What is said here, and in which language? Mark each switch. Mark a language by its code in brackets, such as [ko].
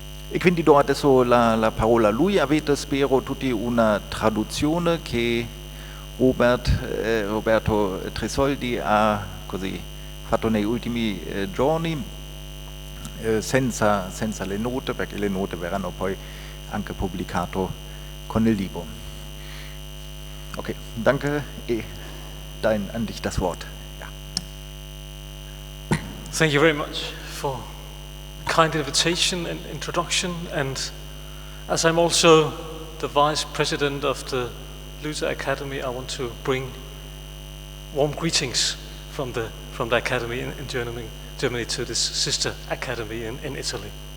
[it] E quindi do adesso la parola a lui. Avete, spero, tutti una traduzione che Roberto Tresoldi ha così fatto negli ultimi giorni, senza le note, perché le note verranno poi anche pubblicate con il libro. [de] Ok, danke, e an dich das Wort. Ja. [en] Thank you very much for the kind invitation and introduction, and as I'm also the Vice President of the Luther Academy, I want to bring warm greetings from the Academy in Germany to this sister Academy in Italy.